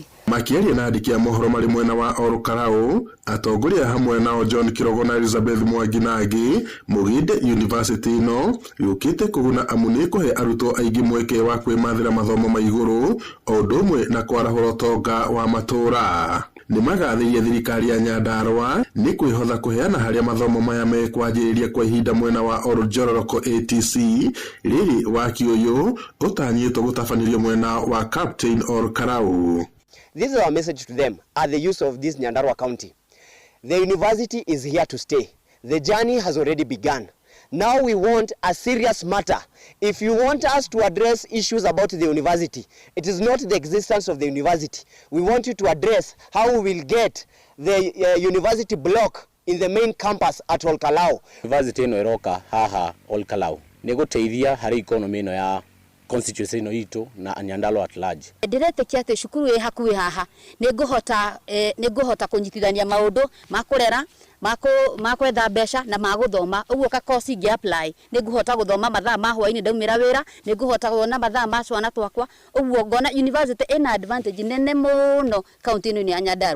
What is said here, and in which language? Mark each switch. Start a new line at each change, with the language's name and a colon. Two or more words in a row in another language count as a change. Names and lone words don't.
Kikuyu: Makĩaria na andĩki a mohoro marĩ mwena wa Orokarau atongoria hamwe nao John Kirogo na Elizabeth Mwangi na angĩ muginde university ĩno yũkĩte kũguna amu nĩ kũhe arutwo aingĩ mweke wa kwĩmathĩra mathomo ma igũrũ o ũndũ ũmwe na kwarahũra ũtonga wa matũũra. Nĩ magathĩrĩirie thirikari ya Nyandarua nĩ kwĩhotha kũheana harĩa mathomo maya mekwanjĩrĩria kwa ihinda mwena wa Oljororok ATC rĩrĩ waki ũyũ ũtanyĩtwo gũtabanĩrio mwena wa Captain Orokarau.
English: This is our message to them at the use of this Nyandarua County. The university is here to stay. The journey has already begun. Now we want a serious matter. If you want us to address issues about the university, it is not the existence of the university. We want you to address how we will get the university block in the main campus at Olkalau.
Kikuyu: University ino iroka haha Olkalau niguteithia hari economy ino ya constituency ino itu na Nyandarua
English: at large.
Kikuyu: Ndiretekia ati cukuru ĩ hakuhĩ haha nĩngũhota kũnyitithania maũndũ ma kũrera makwetha mbeca na maguthoma uguo ka course ingi apply nĩngũhota guthoma mathaa ma hwaini ndaumĩra wĩra nĩngũhota kuona mathaa ma cwana twakwa uguo ngona university ina advantage nene mũno county-inĩ ya Nyandarua.